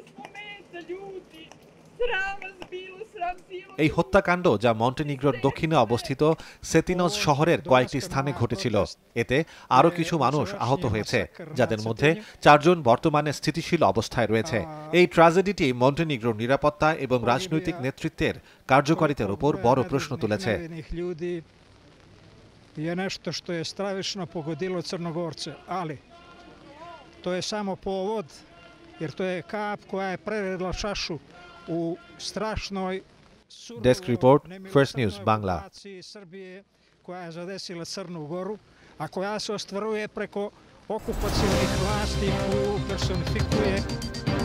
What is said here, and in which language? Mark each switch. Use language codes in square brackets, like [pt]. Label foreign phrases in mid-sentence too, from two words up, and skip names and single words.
[bn] এই হত্যাকাণ্ড, যা মন্টেনিগ্রোর দক্ষিণে অবস্থিত সেতিনজ শহরের কয়েকটি স্থানে ঘটেছিল, এতে আরও কিছু মানুষ আহত হয়েছে, যাদের মধ্যে 4 জন বর্তমানে স্থিতিশীল অবস্থায় রয়েছে। এই ট্র্যাজেডিটি মন্টেনিগ্রোর নিরাপত্তা এবং রাজনৈতিক নেতৃত্বের কার্যকারিতার উপর বড় প্রশ্ন তুলেছে। [sr] Je nešto što je stravično pogodilo Crnogorce, ali to je samo povod, jer to je kap koja je prelila čašu u strašnoj [en] Desk report, First News Bangla. [sr] koja je zadesila Crnu Goru, a koja se ostvaruje preko okupacionih vlasti koju personifikuje